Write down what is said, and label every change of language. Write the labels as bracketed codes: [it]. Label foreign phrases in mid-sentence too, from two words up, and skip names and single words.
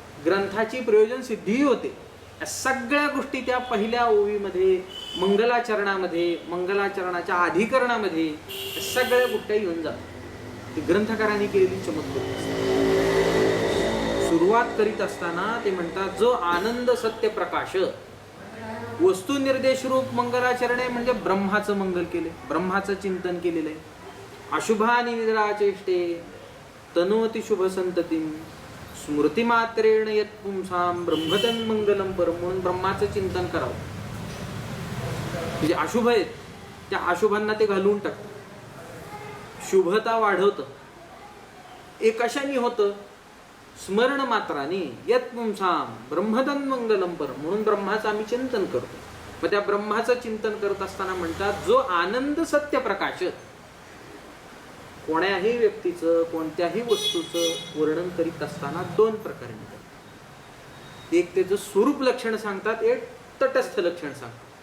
[mr] ग्रंथाची प्रयोजन सिद्धीही होते. या सगळ्या गोष्टी त्या पहिल्या ओवीमध्ये, मंगलाचरणामध्ये, मंगलाचरणाच्या अधिकरणामध्ये सगळ्या गोष्टी येऊन जातात. ती ग्रंथकारांनी केलेली चमत्कृती असते. सुरुवात करीत असताना ते म्हणतात, जो आनंद सत्य प्रकाश वस्तू निर्देश रूप मंगलाचरणे म्हणजे ब्रह्माचं मंगल केले, ब्रह्माचं चिंतन केलेलं आहे. [sa] अशुभा निराचेष्टे तनोति शुभ संततीम स्मृतिमात्रेण यत् पुंसाम ब्रह्मतन मंगलम परम, [mr] म्हणून ब्रह्माचं चिंतन करावं. म्हणजे अशुभ आहेत त्या अशुभांना ते घालवून टाकतं, शुभता वाढवतं. एक कशाने होतं? स्मरण मात्राने [sa] यत् पुंसाम ब्रह्मतन मंगलम परम, [mr] म्हणून ब्रह्माचं आम्ही चिंतन करतो. मग त्या ब्रह्माचं चिंतन करत असताना म्हणतात, जो आनंद सत्य प्रकाश. कोण्याही व्यक्तीचं, कोणत्याही वस्तूचं वर्णन करीत असताना दोन प्रकारे म्हणतात. एक त्याचं स्वरूप लक्षण सांगतात, एक तटस्थ लक्षण सांगतात.